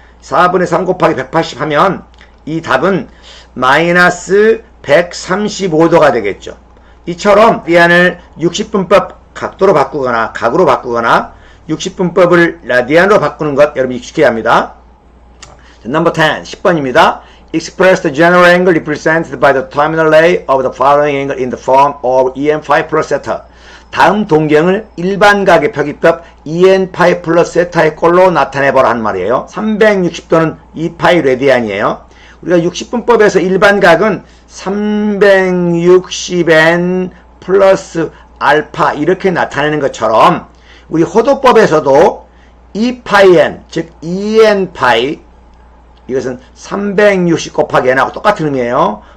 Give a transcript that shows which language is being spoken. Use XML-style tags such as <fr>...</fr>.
<ko>4분의 3 곱하기 180 하면 이 답은 마이너스 135도가 되겠죠. 이처럼 라디안을 60분법 각도로 바꾸거나 각으로 바꾸거나 60분법을 라디안으로 바꾸는 것 여러분 익숙해야 합니다.</ko> <en>Number 10,</en> <ko>10번입니다.</ko> <en>Express the general angle represented by the terminal ray of the following angle in the form of en5 plus theta.</en> <ko>다음 동경을 일반각의 표기법 en5 플러스 세타의 꼴로 나타내보라 한 말이에요. 360도는 2파이 레디안이에요. 우리가 60분법에서 일반각은 360n 플러스 알파 이렇게 나타내는 것처럼 우리 호도법에서도 2파이n 즉 2n파이 이것은 360 곱하기 n하고 똑같은 의미예요.</ko>